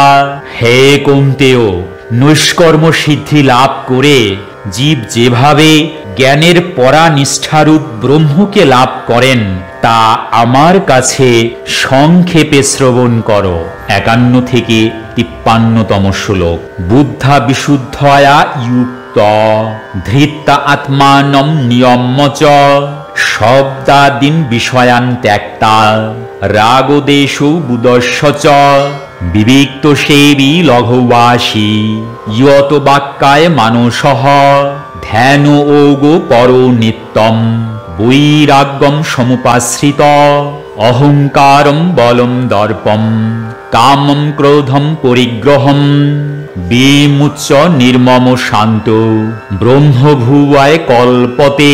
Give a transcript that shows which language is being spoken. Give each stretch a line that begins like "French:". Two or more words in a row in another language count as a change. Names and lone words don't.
Bangla: হে কৌন্তেয়, নৈষ্কর্ম সিদ্ধি লাভ করে জীব যেভাবে জ্ঞানের পরা নিষ্ঠারূপ ব্রহ্মকে লাভ করেন, তা আমার কাছে সংক্ষেপে শ্রবণ করো। 51 থেকে 53তম শ্লোক।
Sanskrit: বুদ্ধা বিশুদ্ধয়া যুক্ত ধৃত্তা আত্মানম নিয়ম্য চ শব্দাদিন বিষয়ান ত্যক্তা রাগদেশো বুদস্য চ বিবিক্ত সেবী লঘুবাসী ইয়ত বাক্যায় মানসঃ ধ্যান ওগো পরো নিত্যম বৈরাগ্যম সমুপাশ্রিত অহংকারম বলম দর্পম কামম ক্রোধম পরিগ্রহম বিমুচ্য নির্মম শান্ত ব্রহ্মভুবায় কল্পতে।